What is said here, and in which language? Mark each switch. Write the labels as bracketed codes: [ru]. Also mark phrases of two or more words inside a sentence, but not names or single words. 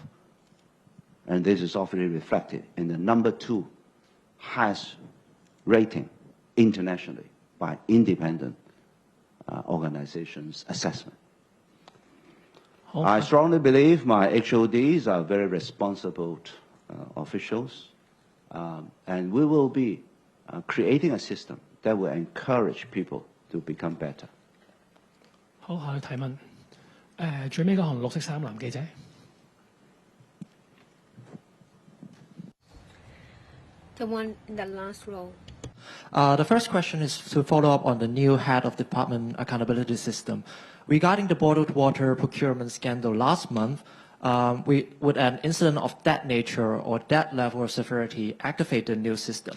[en] And this is often reflected in the #2 highest rating internationally by independent organizations' assessment. I strongly believe my HODs are very responsible officials, and we will be creating a system that will encourage people to become better. [yue] 好，下去提問。最尾嗰行綠色衫男記者。 [en] The one in the last row. The first question is to follow up on the new head of department accountability system. Regarding the bottled water procurement scandal last month, would an incident of that nature or that level of severity activate the new system?